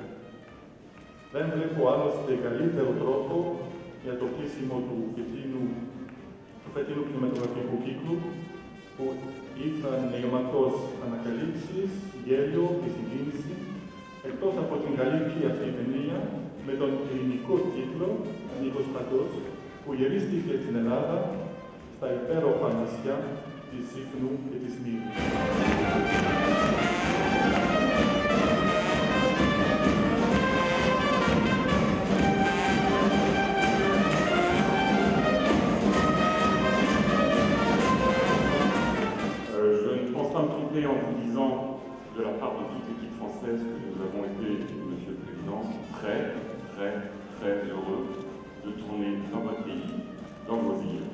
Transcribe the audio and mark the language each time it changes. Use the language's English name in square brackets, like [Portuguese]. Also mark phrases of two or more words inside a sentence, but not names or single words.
[Greek] Δεν βλέπω άλλωστε καλύτερο τρόπο για το κλείσιμο του φετινού κινηματογραφικού κύκλου, που ήρθαν γεμάτος ανακαλύψεις, γέλιο και συγκίνηση, εκτός από την καλύτερη αυτή ταινία με τον ελληνικό τίτλο «Νίκος Παντός», που γυρίστηκε στην Ελλάδα στα υπέροχα νησιά της Σύφνου και της Μύρης. [French] Je ne pense pas me tromper en vous disant, de la part de toute l'équipe française, que nous avons été, Monsieur le Président, très, très, très heureux de tourner dans votre pays, dans vos îles.